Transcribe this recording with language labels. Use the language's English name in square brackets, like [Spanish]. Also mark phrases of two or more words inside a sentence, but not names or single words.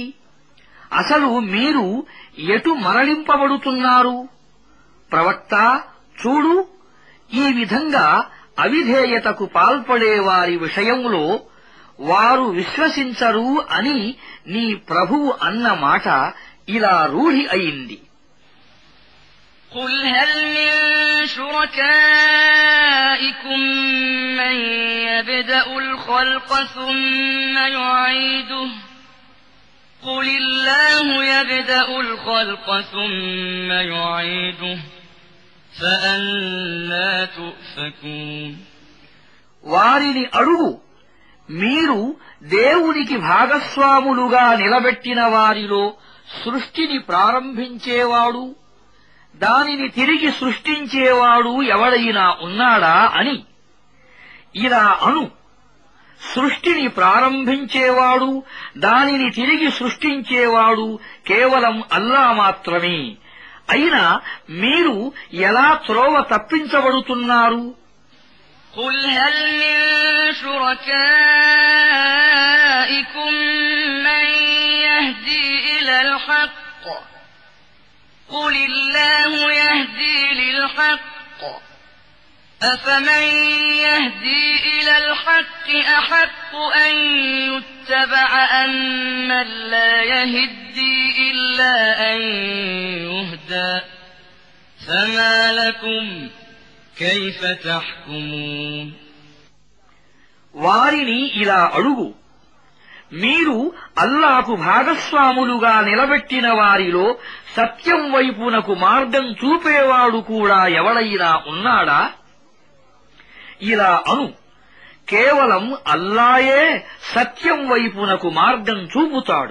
[Telugu] అసలు మీరు ఎటు మరలింపబడుతున్నారు? ప్రవక్త, చూడు, ఈ విధంగా అవిధేయతకు పాల్పడే వారి విషయంలో వారు విశ్వసించరు అని నీ ప్రభువు అన్న మాట ఇలా రూఢి అయింది. [Arabic] قل هل من شركائكم من يبدأ الخلق ثم يعيده قل الله يبدأ الخلق ثم يعيده فأنى تؤفكون [Telugu] వారిని అడుగు, మీరు దేవునికి భాగస్వాములుగా నిలబెట్టిన వారిలో సృష్టిని ప్రారంభించేవాడు, దానిని తిరిగి సృష్టించేవాడు ఎవడైనా ఉన్నాడా అని. ఇలా అను, సృష్టిని ప్రారంభించేవాడు, దానిని తిరిగి సృష్టించేవాడు కేవలం అల్లా మాత్రమే. అయినా మీరు ఎలా త్రోవ తప్పించబడుతున్నారు? [Arabic] قل هل من شركائكم من يهدي إلى الحق قل الله يهدي للحق أفمن يهدي إلى الحق أحق أن يتبع أمن لا يهدي إلا أن يهدى فما لكم كيف تحكمون [Telugu] వారిని ఇలా అడుగు, మీరు అల్లాకు భాగస్వాములుగా నిలబెట్టిన వారిలో సత్యం వైపునకు మార్గం చూపేవాడు కూడా ఎవడైనా ఉన్నాడా? ఇలా అను, కేవలం అల్లాయే సత్యం వైపునకు మార్గం చూపుతాడు.